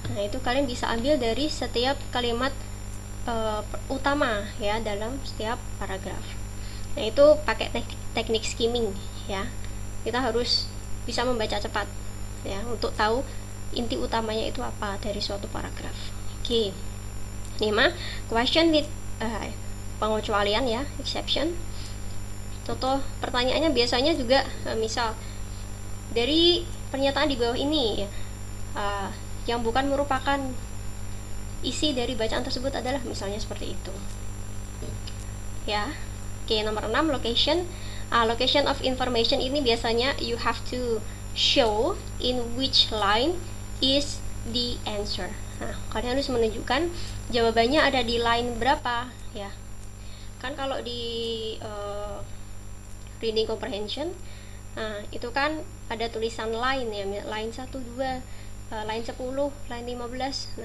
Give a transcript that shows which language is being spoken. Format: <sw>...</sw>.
<id>Nah, itu kalian bisa ambil dari setiap kalimat utama, ya, dalam setiap paragraf. Nah, itu pakai teknik skimming, ya. Kita harus bisa membaca cepat, ya, untuk tahu inti utamanya itu apa dari suatu paragraf. Oke.</id> <en>5, question with</en> <id>pengecualian,</id> <en>ya, exception.</en> <id>Contoh pertanyaannya biasanya juga misal dari pernyataan di bawah ini, yang bukan merupakan isi dari bacaan tersebut adalah, misalnya seperti itu, ya. Oke, nomor 6, location.</id> <en>Location of information</en> <id>ini biasanya</id> <en>you have to show in which line is the answer.</en> <id>Nah, kalian harus menunjukkan jawabannya ada di line berapa, ya. Kan kalau di reading comprehension, itu kan ada tulisan line, ya, line 1, 2, line 10, line 15.</id>